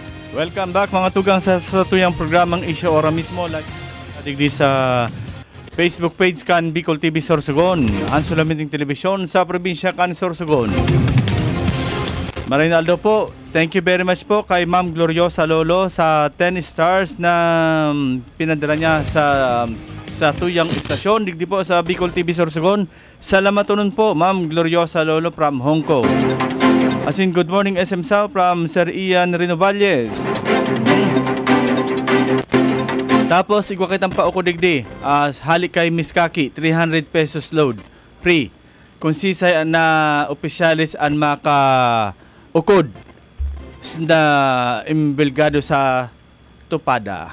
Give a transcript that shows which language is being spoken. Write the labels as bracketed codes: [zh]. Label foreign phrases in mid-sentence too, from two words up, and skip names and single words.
[en] Welcome back [bik] mga tugang sa tuyang programang Isyo Ora mismo. Digdi sa Facebook page kan Bicol TV Sorsogon, ang sulamiting telebisyon sa probinsya kan Sorsogon. Marinaldo po, [en] thank you very much [bik] po kay Ma'am Gloriosa Lolo sa 10 stars na pinadala niya sa tuyang istasyon. Digdi po sa Bicol TV Sorsogon. Salamat nun po Ma'am Gloriosa Lolo from Hong Kong. [en] As in, good morning SM South from Sir Ian Renovalles. [bik] Tapos, igwakitang pa ako digdi. Halik kay Miss Kaki, 300 pesos load. Free. Kung sisay na opisyalis ang maka-ukod na imbelgado sa Tupada.